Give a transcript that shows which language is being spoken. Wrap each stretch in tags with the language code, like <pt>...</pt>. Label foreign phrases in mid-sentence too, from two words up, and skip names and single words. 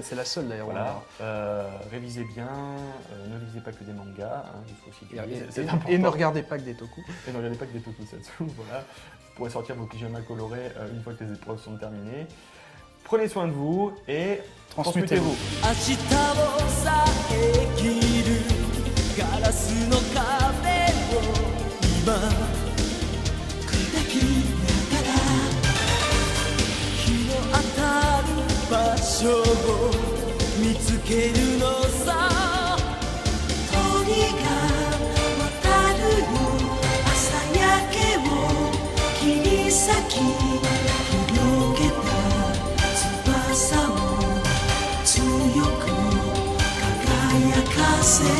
<fr>C'est la seule d'ailleurs. Voilà, révisez bien, ne lisez pas que des mangas, hein, il faut aussi que Et ne regardez pas que des toku. Et ne regardez pas que des tokusatsu, voilà. Vous pourrez sortir vos pyjamas colorés une fois que les épreuves sont terminées. Prenez soin de vous et transmutez-vous.</fr> <ja>ガラスの壁を今砕きながら日の当たる場所を見つけるのさ鳥が渡るよ朝焼けを切り裂き広げた翼を強く輝かせ</ja>